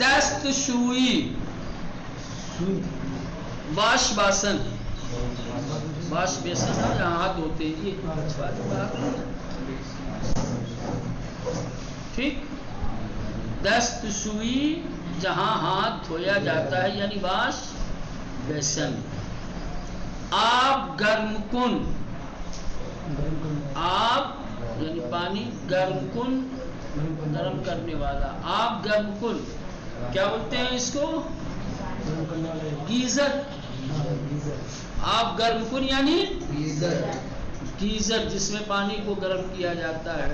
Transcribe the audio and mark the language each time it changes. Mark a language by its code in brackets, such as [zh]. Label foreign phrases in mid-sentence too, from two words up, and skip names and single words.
[fa] دست شوئی، [en] wash basin, wash basin [ur] جہاں ہاتھ دھوتے ہیں. ٹھیک، [fa] دست شوئی [ur] جہاں ہاتھ دھویا جاتا ہے یعنی [en] wash basin. [fa] آب گرم کن، [ur] آب یعنی پانی، [fa] گرم کن [ur] گرم کرنے والا. [fa] آب گرم کن [ur] کیا بولتے ہیں اس کو؟ گیزر. [fa] آب گرم کن [ur] یعنی گیزر جس میں پانی کو گرم کیا جاتا ہے.